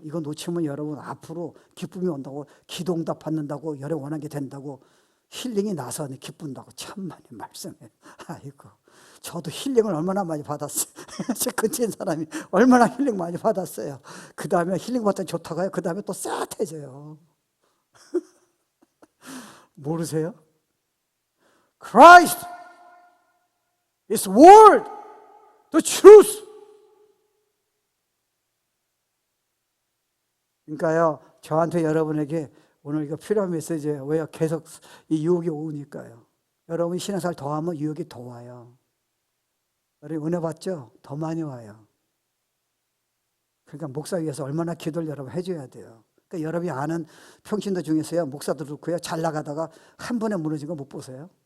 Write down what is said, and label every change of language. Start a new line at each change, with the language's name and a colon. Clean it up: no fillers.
Korean: 이거 놓치면 여러분 앞으로 기쁨이 온다고, 기도응답 받는다고, 여러분 원하는 게 된다고, 힐링이 나서 기쁜다고 참 많이 말씀해요. 아이고, 저도 힐링을 얼마나 많이 받았어요. 제 근처에 있는 사람이 얼마나 힐링 많이 받았어요. 그 다음에 힐링 받더니 좋다고 해요. 그 다음에 또 싹해져요. 모르세요?
English: Christ is word, the truth.
Korean: 그러니까요, 저한테 여러분에게 오늘 이거 필요한 메시지예요. 왜요? 계속 이 유혹이 오니까요. 여러분이 신앙생활 더 하면 유혹이 더 와요. 여러분 은혜 받죠? 더 많이 와요. 그러니까 목사 위해서 얼마나 기도를 여러분 해줘야 돼요. 그러니까 여러분이 아는 평신도 중에서요, 목사도 그렇고요, 잘 나가다가 한 번에 무너진 거 못 보세요?